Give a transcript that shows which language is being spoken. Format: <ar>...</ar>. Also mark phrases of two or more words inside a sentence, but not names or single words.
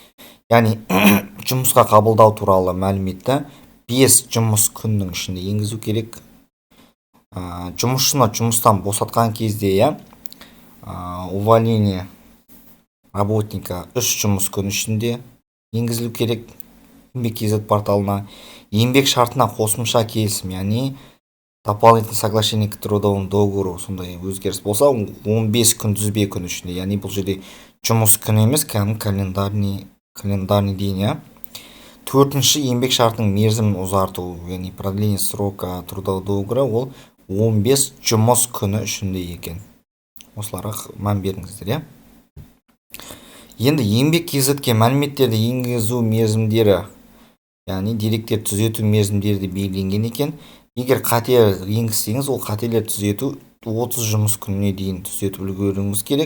<kk>Яғни жұмысқа қабылдау туралы мәліметті 5 жұмыс күннің ішінде енгізу керек. Жұмысшыны жұмыстан босатқан кезде,</kk> <ru>увольнение работника</ru> <kk>3 жұмыс күн ішінде енгізілу керек еңбек кезет порталына. Еңбек шартына қосымша келісім, яғни</kk> <ru>дополнительное соглашение к трудовому договору</ru> <kk>сондай өзгеріс болса 15 күнтізбе күн ішінде, яғни бұл жерде жұмыс күні емес,</kk> <ru>календарный день.</ru> <kk>Төртінші еңбек шартының мерзімін ұзарту, яғни</kk> <ru>продление срока трудового договора,</ru> <kk>ол 15 жұмыс күні ішінде екен. Осыларға мән беріңіздер. Енді еңбек кезетке мәліметтерді енгізу мерзімдері, яғни деректер түзету мерзімдері белгіленген екен. Егер қате енгізсеңіз, ол қателер түзету 30 жұмыс күніне дейін түзетіп үлгеруіңіз керек.</kk>